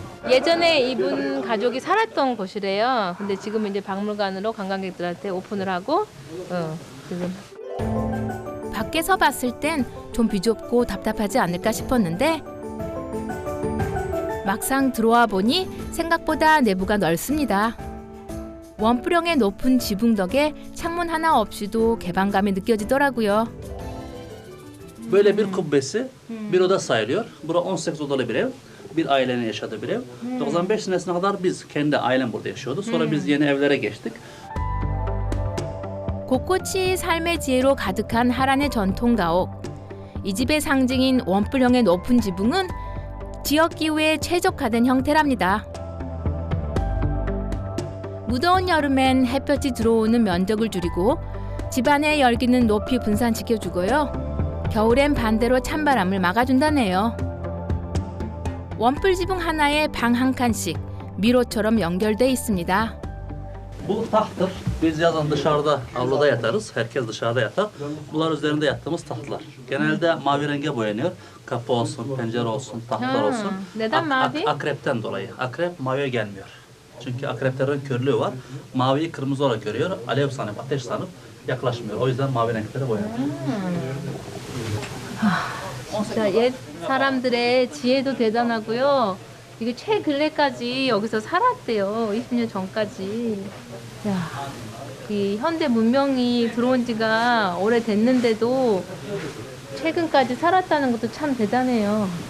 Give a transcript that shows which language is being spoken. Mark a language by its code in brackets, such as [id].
[ko] 예전에 이분 가족이 살았던 곳이래요. 근데 지금 이제 박물관으로 관광객들한테 오픈을 하고 지금 밖에서 봤을 땐 좀 비좁고 답답하지 않을까 싶었는데 막상 들어와 보니 생각보다 내부가 넓습니다. 원뿔형의 높은 지붕 덕에 창문 하나 없이도 개방감이 느껴지더라고요. [tr] Böyle bir kubbesi bir oda sayılıyor. Bura 18 odalı bir ev. Bir ailenin yaşadığı bir ev. 95 senesine kadar biz kendi ailem burada yaşıyordu. Sonra biz yeni evlere geçtik. [ko] 곳곳이 삶의 지혜로 가득한 하란의 전통 가옥. 이 집의 상징인 원뿔형의 높은 지붕은 지역 기후에 최적화된 형태랍니다. 무더운 여름엔 햇볕이 들어오는 면적을 줄이고 집안의 열기는 높이 분산시켜주고요. 겨울엔 반대로 찬바람을 막아준다네요. 원뿔 지붕 하나에 방 한 칸씩 미로처럼 연결돼 있습니다. [tr] Bu tahttır. Biz yazın dışarıda, avluda yatarız. Herkes dışarıda yatar. Bunlar üzerinde yattığımız tahtlar. Genelde mavi renge boyanıyor. Kapı olsun, pencere olsun, tahtlar olsun. Neden mavi? Akrepten dolayı. Akrep maviye gelmiyor. Çünkü akreplerin körlüğü var. Maviyi kırmızı olarak görüyor. Alev sanıp, ateş sanıp yaklaşmıyor. O yüzden mavi renklere boyanıyor. [ko] 진짜 옛 사람들의 지혜도 대단하고요. 이게 최근래까지 여기서 살았대요. 20년 전까지. 야, 이 현대 문명이 들어온 지가 오래됐는데도 최근까지 살았다는 것도 참 대단해요.